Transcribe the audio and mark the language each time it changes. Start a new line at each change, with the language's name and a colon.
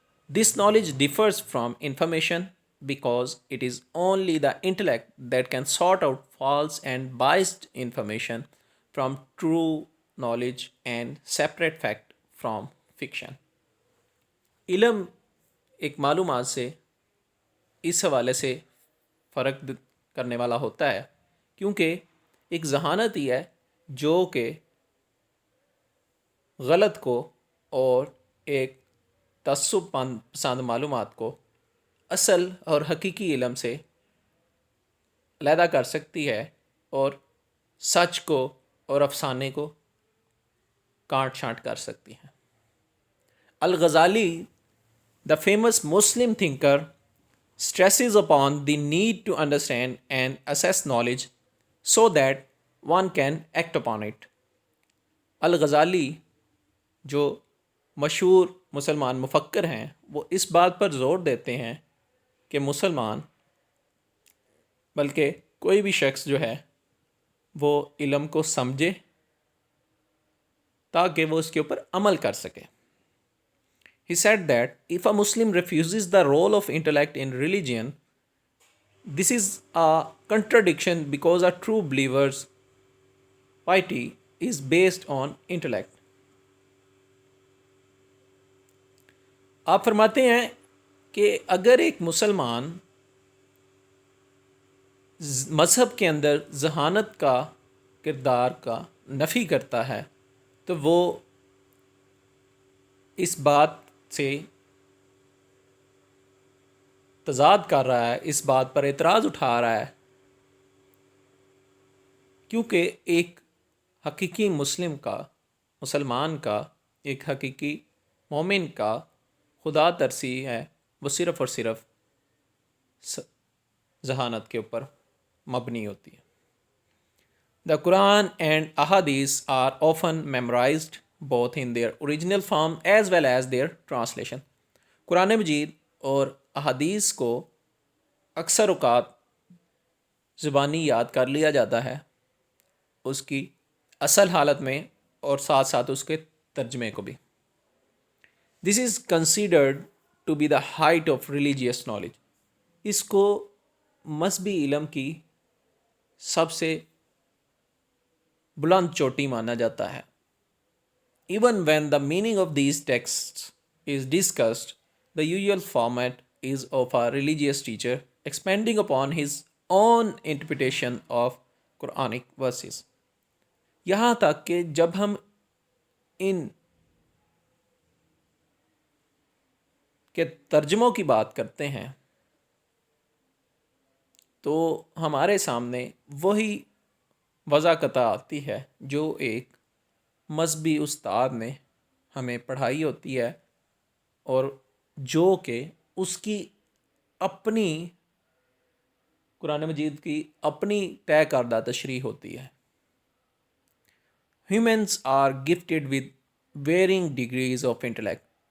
English: This knowledge differs from information because it is only the intellect that can sort out false and biased information from true knowledge and separate fact from fiction.
Urdu: علم ایک معلومات سے اس حوالے سے فرق کرنے والا ہوتا ہے کیونکہ ایک ذہانت ہی ہے جو کہ غلط کو اور ایک تعصب پسند معلومات کو اصل اور حقیقی علم سے علیحدہ کر سکتی ہے اور سچ کو اور افسانے کو کاٹ چھانٹ کر سکتی ہے.
English: Al Ghazali the famous Muslim thinker stresses upon the need to understand and assess knowledge so that one can act upon it.
Urdu: الغزالی جو مشہور مسلمان مفکر ہیں وہ اس بات پر زور دیتے ہیں کہ مسلمان بلکہ کوئی بھی شخص جو ہے وہ علم کو سمجھے تاکہ وہ اس کے اوپر عمل کر سکے.
English: He said that if a Muslim refuses the role of intellect in religion, this is a contradiction because a true believer's piety is based on intellect.
Urdu: آپ فرماتے ہیں کہ اگر ایک مسلمان مذہب کے اندر ذہانت کا کردار کا نفی کرتا ہے تو وہ اس بات سے تضاد کر رہا ہے، اس بات پر اعتراض اٹھا رہا ہے، کیونکہ ایک حقیقی مسلمان کا، ایک حقیقی مومن کا خدا ترسی ہے، وہ صرف اور صرف ذہانت کے اوپر مبنی ہوتی ہے.
English: The Quran and Ahadith are often memorized both in their original form as well as their translation.
Urdu: قرآن مجید اور احادیث کو اکثر اوقات زبانی یاد کر لیا جاتا ہے، اس کی اصل حالت میں، اور ساتھ ساتھ اس کے ترجمے کو بھی.
English: This is considered to be the height of religious knowledge.
Urdu: اس کو مذہبی علم کی سب سے بلند چوٹی مانا جاتا ہے.
English: Even when the meaning of these texts is discussed, the usual format is of a religious teacher expanding upon his own interpretation of Quranic verses.
Urdu: یہاں تک کہ جب ہم ان کے ترجموں کی بات کرتے ہیں تو ہمارے سامنے وہی وضاحت آتی ہے جو ایک مذہبی استاد نے ہمیں پڑھائی ہوتی ہے، اور جو کہ اس کی اپنی قرآن مجید کی اپنی طے کردہ تشریح ہوتی ہے.
English: Humans are gifted with varying degrees of intellect.